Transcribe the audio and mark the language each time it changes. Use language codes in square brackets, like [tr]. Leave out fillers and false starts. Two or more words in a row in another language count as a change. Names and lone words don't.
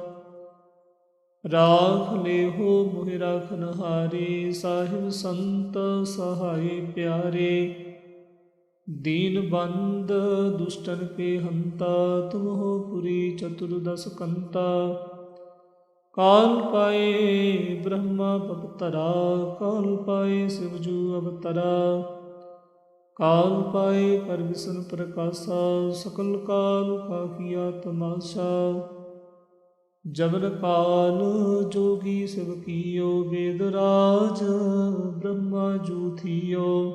[bra] ਰਾਖ ਲੇਹੋ ਮੋਹਿ ਰਾਖਨਹਾਰੇ, ਸਾਹਿਬ ਸੰਤ ਸਹਾਈ ਪਿਆਰੇ। ਦੀਨ ਬੰਦ ਦੁਸ਼ਟਨ ਕੇ ਹੰਤਾ, ਤੁਮ ਹੋ ਪੁਰੀ ਚਤੁਰਦਸ ਕੰਤਾ। काल पाए ब्रह्मा पवतरा, काल पाए शिवजू अवतरा, काल पाए कर विष्णु प्रकाशा, सकल काल का किया तमाशा। जबन काल जोगी शिव कियो, वेदराज ब्रह्मा जू थियो।